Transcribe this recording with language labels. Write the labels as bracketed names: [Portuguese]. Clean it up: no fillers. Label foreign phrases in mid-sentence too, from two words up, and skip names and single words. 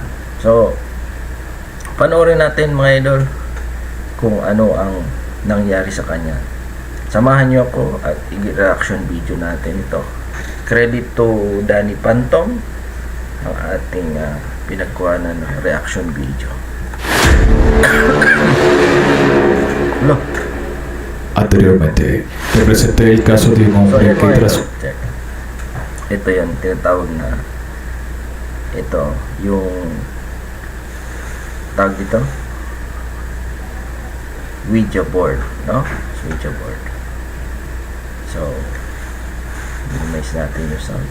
[Filipino] So panoorin natin mga idol kung ano ang nangyari sa kanya. Samahan nyo ako at i- [English] reaction video [Filipino] natin ito. [English] Credit to [Filipino] Danny Phantom ang ating pinagkuhanan ng [English] reaction video. [Filipino] Hello. [Spanish] Anteriormente, te presenté el caso de un hombre que tras... [Filipino] Ito yan, tinatawag na ito, yung tawag dito Ouija board, no? Ouija board. So minimize natin yung sound.